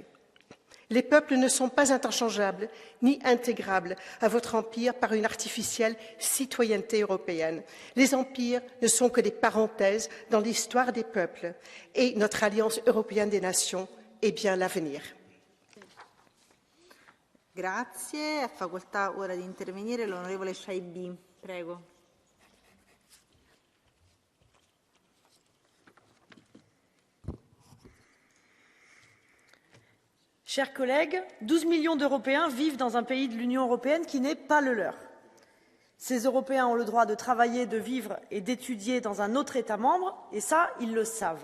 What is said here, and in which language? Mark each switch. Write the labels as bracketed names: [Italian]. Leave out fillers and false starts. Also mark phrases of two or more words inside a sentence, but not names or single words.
[French] Les peuples ne sont pas interchangeables ni intégrables à votre empire par une artificielle citoyenneté européenne. Les empires ne sont que des parenthèses dans l'histoire des peuples et notre Alliance européenne des nations est bien l'avenir. [Italian] Grazie. Ha facoltà ora di intervenire l'onorevole Shaibi. Prego. [French] Chers collègues, 12 millions d'Européens vivent dans un pays de l'Union européenne qui n'est pas le leur. Ces Européens ont le droit de travailler, de vivre et d'étudier dans un autre État membre, et ça, ils le savent.